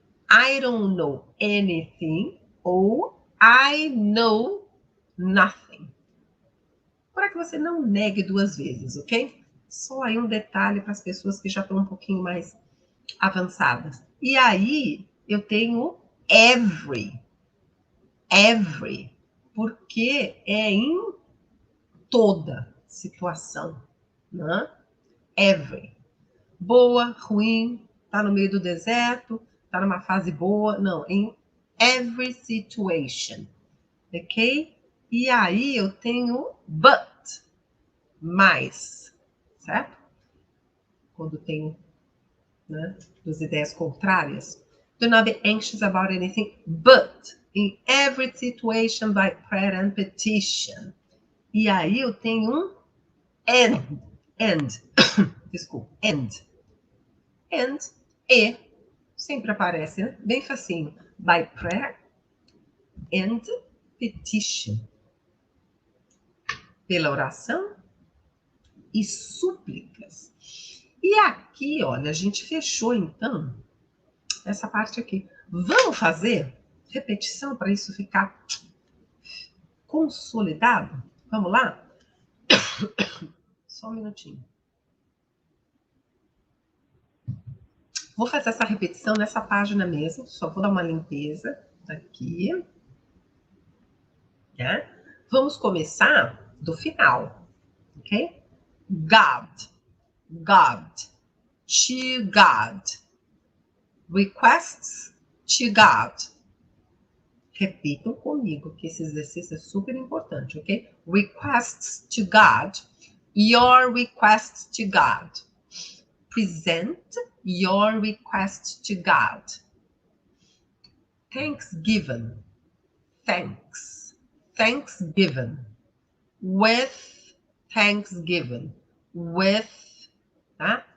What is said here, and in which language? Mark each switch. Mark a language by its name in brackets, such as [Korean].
[English] I don't know anything [Portuguese] ou [English] I know nothing. [Portuguese] Para que você não negue duas vezes, ok? Só aí um detalhe para as pessoas que já estão um pouquinho mais avançadas. E aí eu tenho every, porque é em toda situação, né? Every. Boa, ruim, tá no meio do deserto, tá numa fase boa, não, em [English] every situation, [Portuguese] ok? E aí eu tenho but, mais, certo? Quando tenho, né, duas ideias contrárias. [English] Do not be anxious about anything, but in every situation by prayer and petition. [Portuguese] E aí eu tenho um and, desculpa, and, e, sempre aparece, né? Bem facinho. [English] By prayer and petition. [Portuguese] Pela oração e súplicas. E aqui, olha, a gente fechou então essa parte aqui. Vamos fazer repetição para isso ficar consolidado? Vamos lá? Só um minutinho. Vou fazer essa repetição nessa página mesmo. Só vou dar uma limpeza aqui. Né? Vamos começar do final, ok? [English] God, to God, requests to God. [Portuguese] Repitam comigo, que esse exercício é super importante, ok? [English] Requests to God, your request to God. Present your request to God. Thanksgiving, thanksgiving, with thanksgiving, with, tá?